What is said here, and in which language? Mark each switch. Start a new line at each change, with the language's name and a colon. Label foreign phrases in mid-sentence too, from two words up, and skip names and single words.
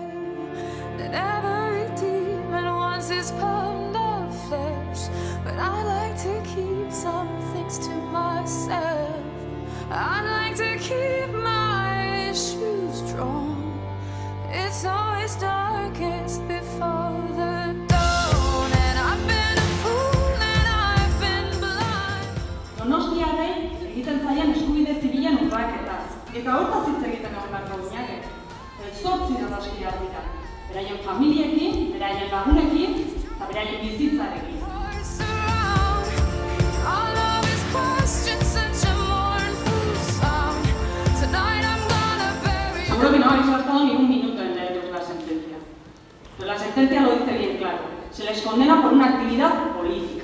English: That every demon wants his pound of flesh, but I like to keep some things to myself. I'd like to keep my shoes drawn. It's always darkest before the dawn, and I've been a fool and I've been blind.
Basque: Donostiarrei egiten zaien eskubide zibilen urraketaz. Eta hortaz hitz egiten egon beharko ginateke. 8 donostiar dira. Beraien familiekin, beraien lagunekin eta beraien bizitzarekin.
Spanish: Seguro que no habéis gastado ni un minuto en leeros la sentencia. Pero la sentencia lo dice bien claro. Se les condena por una actividad política.